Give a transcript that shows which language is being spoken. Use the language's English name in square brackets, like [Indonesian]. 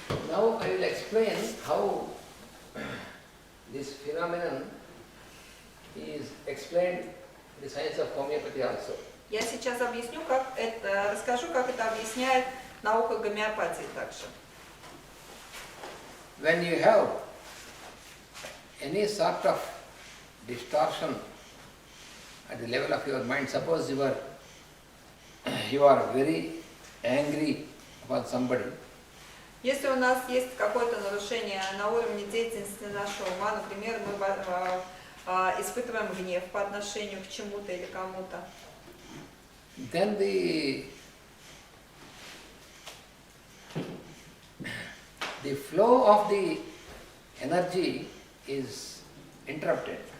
[English] Now I will explain how this phenomenon is explained in the science of homeopathy also. [Russian] Я сейчас объясню, расскажу, как это объясняет наука гомеопатии также. [English] When you have any sort of distortion at the level of your mind, suppose you are very angry about somebody, [Russian] Если у нас есть какое-то нарушение на уровне деятельности нашего ума, например, мы испытываем гнев по отношению к чему-то или кому-то, [English] then the flow of the energy is interrupted.